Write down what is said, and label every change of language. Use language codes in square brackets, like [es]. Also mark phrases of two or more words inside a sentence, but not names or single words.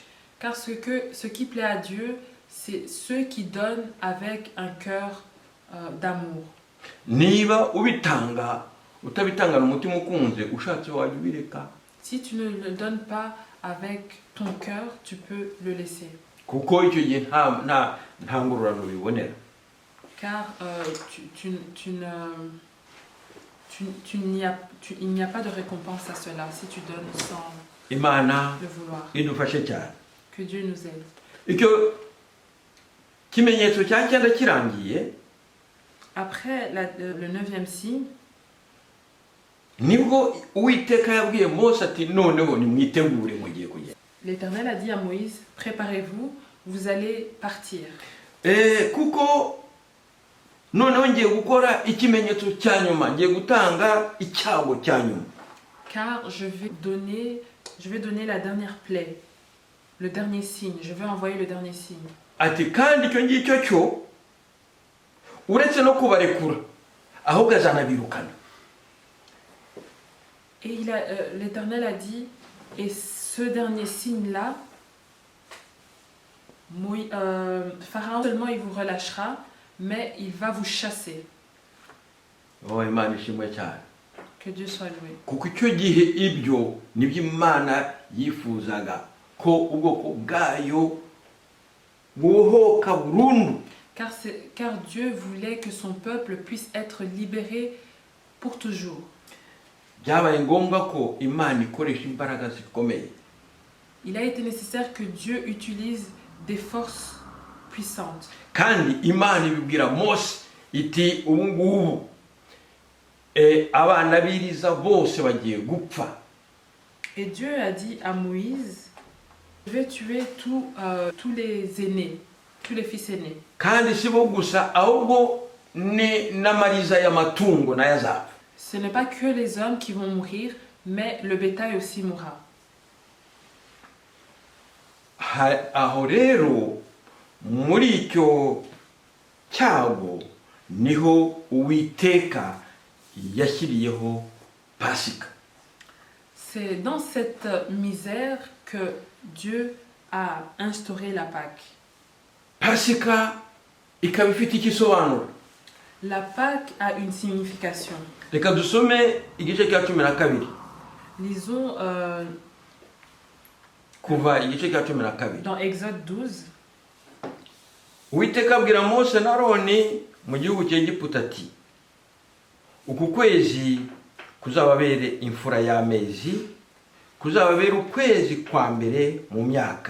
[fr] Car ce qui plaît à Dieu, c'est ceux qui donnent avec un cœur d'amour. [rw] Niba ubitanga utabitanga n'umutima ukunze, ushatse wajya ubireka. [fr] Si tu ne le donnes pas avec ton cœur, tu peux le laisser. [rw] Kuko icyo gihe nta ngororano bibonera. [fr] Car il n'y a pas de récompense à cela si tu donnes sans [rw] Imana [fr] le vouloir. [rw] idufashe cyane. [fr] Que Dieu nous aide. [rw] Icyo kimenyetso cya cyenda kirangiye, [fr] après le 9e signe, [rw] nibwo Uwiteka yabwiye Mose ati noneho nimwitegure mugiye kugenda. [fr] L'Éternel a dit à Moïse, préparez-vous, vous allez partir. [rw] Kuko noneho ngiye gukora ikimenyetso cya nyuma, ngiye gutanga icyago cya nyuma. [fr] Car je vais donner la dernière plaie, le dernier signe. Je vais envoyer le dernier signe. [rw] Ati kandi icyo ngicyo cyo uretse no kubarekura ahubwo azanabirukana. [fr] Et l'Éternel a dit, et ce dernier signe-là, Pharaon seulement il vous relâchera, mais il va vous chasser. [rw] Oh, Imana ishimwe cyane. [fr] Que Dieu soit loué. [rw] Kuko icyo gihe ibyo nibyo Imana yifuzaga ko ubwoko bwayo buhoka burundu. [fr] Car Dieu voulait que son peuple puisse être libéré pour toujours. [rw] Byabaye ngombwa ko Imana ikoresha imbaraga zikomeye. [fr] Il a été nécessaire que Dieu utilise des forces puissantes. [rw] Kandi Imana ibibwira Mose iti ubu ngubu abana biriza bose bagiye gupfa. [fr] Et Dieu a dit à Moïse, je vais tuer tous les aînés, tous les fils aînés. [rw] Kandi si bo gusa ahubwo ni n'amariza y'amatungo n'ayazapfa. [fr] Ce n'est pas que les hommes qui vont mourir, mais le bétail aussi mourra. [rw] Aho rero muri icyo cyago niho Uwiteka yashyiriyeho Pasika. [fr] C'est dans cette misère que Dieu a instauré la Pâque. [rw] Pasika ikaba ifite igisobanuro. [fr] La Pâque a une signification. [rw] Reka dusome igice cya 12. [fr] Lisons [rw] kuva igice cya 12. [fr] Dans Exode 12. [rw] Uwiteka abwira Mose na Aroni mu gihugu cy'Egiputa ati, uku kwezi kuzababere imfura y'amezi, kuzababere ukwezi kwa mbere mu myaka.